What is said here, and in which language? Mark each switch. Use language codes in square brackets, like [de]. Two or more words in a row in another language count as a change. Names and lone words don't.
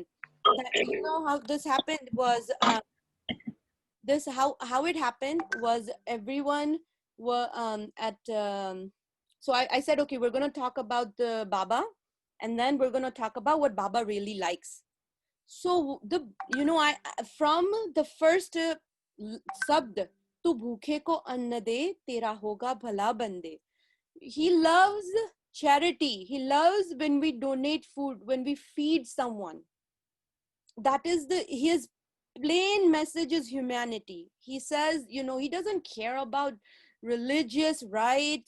[en] That, you know, how this happened was this how it happened was everyone were at so I said, okay, we're going to talk about the Baba, and then we're going to talk about what Baba really likes. So the, you know, I from the first sabd, [hi] तू भूखे को अन्न दे, तेरा होगा भला बंदे. [en] He loves charity. He loves when we donate food, when we feed someone. That is his plain message is humanity. He says, you know, he doesn't care about religious rites.